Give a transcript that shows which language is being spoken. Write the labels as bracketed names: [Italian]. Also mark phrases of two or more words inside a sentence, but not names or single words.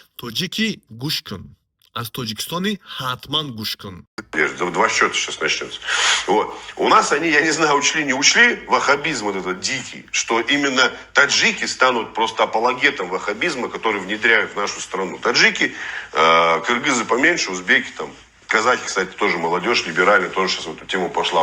[Tajik] тоҷикӣ гӯш кун. Аз тоҷикистони ҳатман гӯш кун. [Russian] Два счета сейчас начнется. Вот. У нас они, я не знаю, учли, не учли ваххабизм вот этот дикий, что именно таджики станут просто апологетом ваххабизма, который внедряют в нашу страну. Таджики, кыргызы поменьше, узбеки там, казахи, кстати, тоже молодежь, либеральная, тоже сейчас в эту тему пошла.